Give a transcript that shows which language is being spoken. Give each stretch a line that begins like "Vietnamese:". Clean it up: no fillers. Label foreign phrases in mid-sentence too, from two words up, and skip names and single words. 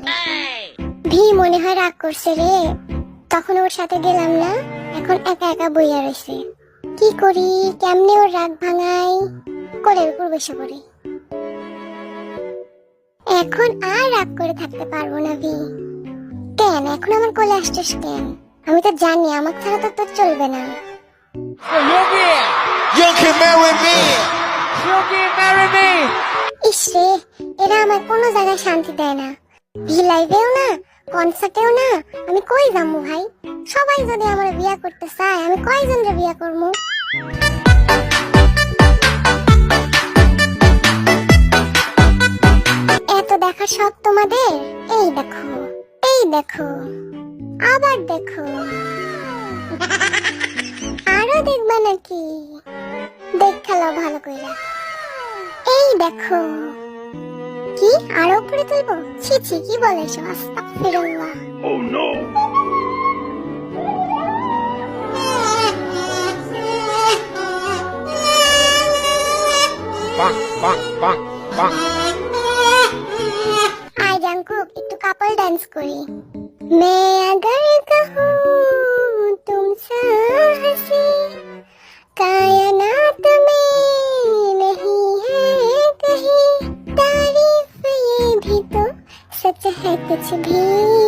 Bangla: ভি মনে হয় রাগ করছে রে, তখন ওর সাথে গেলাম না, এখন একা একা বইয়া রয়েছে। কি করি, কেমনে ওর রাগ ভাঙাই? কোলের উপর বসে পড়ি। এখন আর রাগ করে থাকতে পারবো না ভি। কেন এখন আমার কোলে আসছিস কেন? আমি তো জানি আমার ছাড়া তো তোর চলবে না।
English: You can marry me.
Bangla: ইসরে, এরা আমার কোনো জায়গায় শান্তি দেয় না। ভি লাইভেও না, কনসার্টেও না। আমি কই যাবো ভাই? সবাই যদি আমার বিয়া করতে চায়, আমি কয়জনরে বিয়া করবো? এত দেখার শখ তোমাদের? এই দেখো, এই দেখো, আবার দেখো। আরো দেখবা নাকি? দেখ খেলো ভালো কইরা। এই দেখো। কি আরো উপরে তুলবো? ছি ছি, কি বলেছো? আস্তাগফিরুল্লাহ।
English: Oh no. Bonk, bonk, bonk, bonk.
Bangla: আই জাঙ্কুক, একটু
English: couple dance
Bangla: করি।
Hindi: मैं अगर कहूँ तुमसे हंसी कायनात में नहीं है कहीं तारीफ ये भी तो सच है कुछ भी